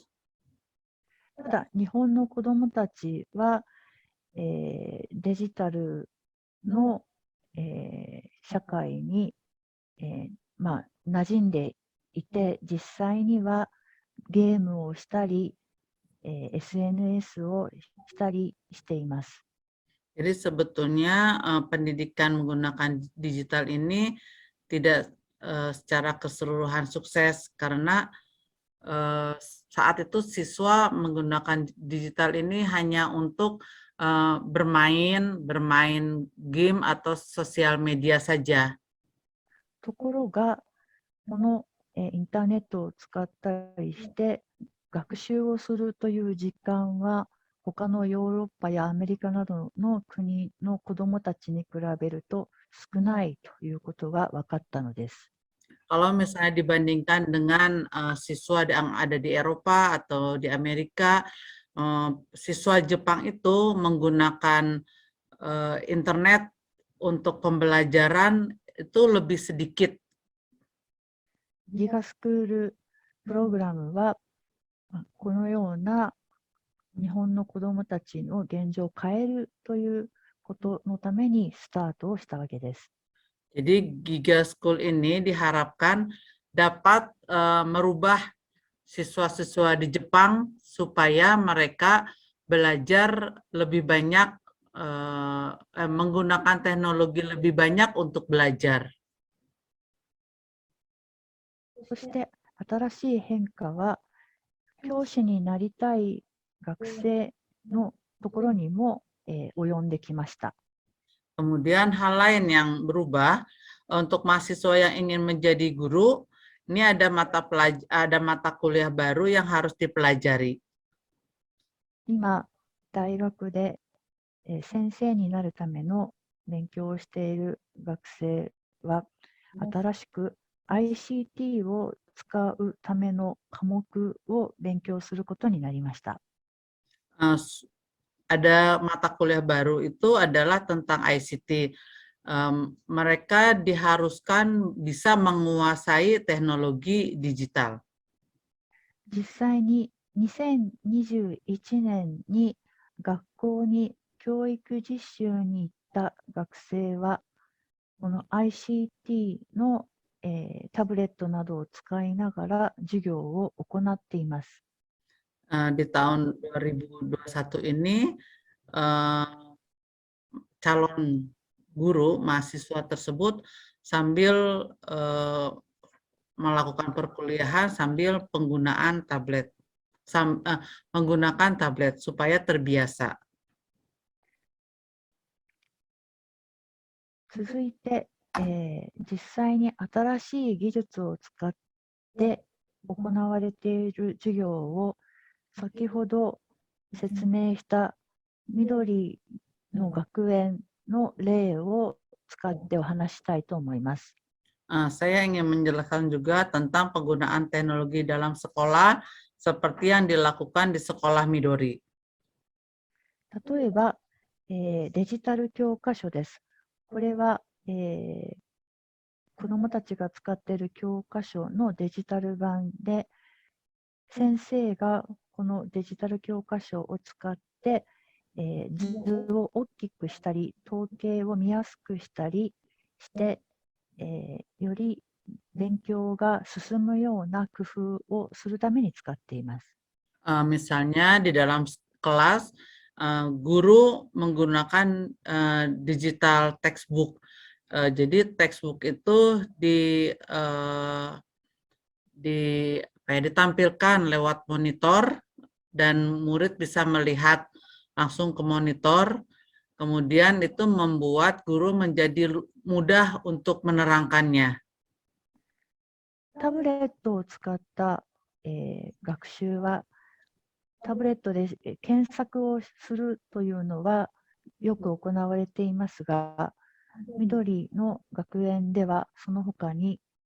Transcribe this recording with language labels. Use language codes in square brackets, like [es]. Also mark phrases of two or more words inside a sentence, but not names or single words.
[ja] ただ、日本の子どもたちは、デジタルの、社会に、馴染んでいて、実際にはゲームをしたり、SNS をしたりしています。 [id] Jadi sebetulnya pendidikan menggunakan digital ini tidak secara keseluruhan sukses karena saat itu siswa menggunakan digital ini hanya untuk bermain game atau sosial media saja. [ja] ところが、このインターネットを使ったりして学習をするという時間は他のヨーロッパやアメリカなどの国の子どもたちに比べると少ないということが分かったのです。 [id] Kalau misalnya dibandingkan dengan siswa yang ada di Eropa atau di Amerika, siswa Jepang itu menggunakan internet untuk pembelajaran itu lebih sedikit. [ja] ギガスクールプログラムはこのような日本の子どもたちの現状を変えるということのためにスタートをしたわけです。 [id] Jadi Giga School ini diharapkan dapat merubah siswa-siswa di Jepang supaya mereka belajar lebih banyak, menggunakan teknologi lebih banyak untuk belajar. [ja] そして新しい変化は教師になりたい学生のところにも及んできました。 [id] Kemudian hal lain yang berubah untuk mahasiswa yang ingin menjadi guru, ini ada mata kuliah baru yang harus dipelajari. [ja] 今、大学で先生になるための勉強をしている学生は新しく ICT を使うための科目を勉強することになりました。 [id] Ada mata kuliah baru itu adalah tentang ICT. Mereka diharuskan bisa menguasai teknologi digital. [ja] 実際に2021年に学校に教育実習に行った学生は、この ICT の、タブレットなどを使いながら授業を行っています。 [id] Di tahun 2021 ini, calon guru mahasiswa tersebut sambil melakukan perkuliahan sambil penggunaan tablet, menggunakan tablet supaya terbiasa. [ja] 続いて、実際に新しい技術を使って行われている授業を先ほど説明した緑の学園の例を使ってお話したいと思います。 [id] Saya ingin menjelaskan juga tentang penggunaan teknologi dalam sekolah seperti yang dilakukan di sekolah Midori. [ja] 例えば、デジタル教科書です。これは、子どもたちが使っている教科書のデジタル版で、先生がこのデジタル教科書を使って、図を大きくしたり、統計を見やすくしたりして、より勉強が進むような工夫をするために使っています。 [id] Misalnya di dalam kelas, guru menggunakan [en] digital textbook. [id] Jadi textbook itu ditampilkan lewat monitor dan murid bisa melihat langsung ke monitor. Kemudian itu membuat guru menjadi mudah untuk menerangkannya. [ja] タブレットを使った、学習は、タブレットで検索をするというのはよく行われていますが、緑の学園ではその他に、